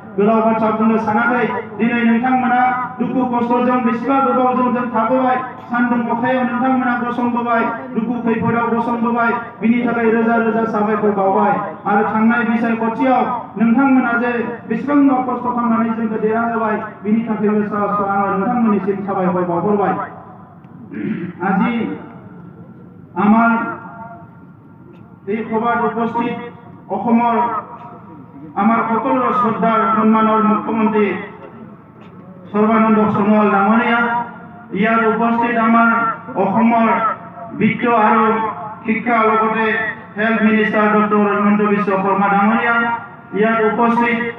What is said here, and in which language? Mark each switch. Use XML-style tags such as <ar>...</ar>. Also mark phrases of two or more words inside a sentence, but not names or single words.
<brx>गोलाव बाथ्रा बुंनो सानाखै, दिनै नोंथांमोना दुखु खस्थ'जों बेसेबा गोबावजों जों थाबोबाय सान्दुं अखायाव नोंथांमोना गसंबोबाय दुखु खैफोदाव गसंबोबाय बिनि थाखाय रोजा रोजा साबायखर बावबाय आरो थांनाय बिसायख'थियाव नोंथांमोना जे बेसेबांबा खस्थ' खालामनानै जोंखौ देरहाहोबाय बिनि थाखायबो आङो नोंथांमोननिसिम साबायखर बावहरबाय আজি</brx> <as>আমার এই সভাত উপস্থিত অসমৰ আমার সকলের শ্রদ্ধার সম্মানের মুখ্যমন্ত্রী সর্বানন্দ সোনোৱাল ডাঙৰীয়া ইয়াত উপস্থিত আমার অসমৰ বিত্ত আৰু শিক্ষা লগতে</as> <en>health minister</en> <as>ডক্টৰ হিমন্ত বিশ্ব শৰ্মা ডাঙৰীয়া ইয়াত উপস্থিত</as>